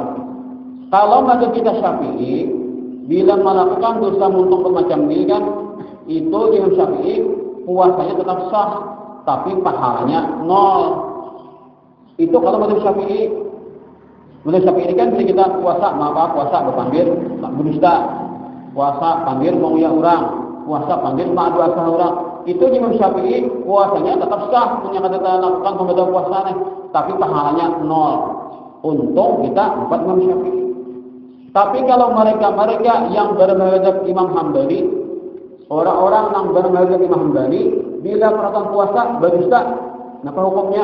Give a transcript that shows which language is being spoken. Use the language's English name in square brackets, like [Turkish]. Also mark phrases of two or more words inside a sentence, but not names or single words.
[Banjar] Kalau mazhab kita Syafi'i, bila melakukan dosa muntung macam ini kan, itu Imam Syafi'i puasanya tetap sah, tapi pahalanya 0. [Indonesian] Itu kalau mazhab Syafi'i. [Banjar] Mazhab Syafi'i kan kita puasa berpandir berdusta, puasa pandir menguyak orang, puasa pandir ma'adu asah orang. [Indonesian] Itu Imam Syafi'i puasanya tetap sah, punya kata lakukan pembatal puasanya, tapi pahalanya 0. Untung kita 4 Imam Syafi'i. Tapi kalau mereka yang bermadzhab Imam Hambali, orang-orang yang bermadzhab Imam Hambali, bila melakukan puasa berdusta, apa hukumnya?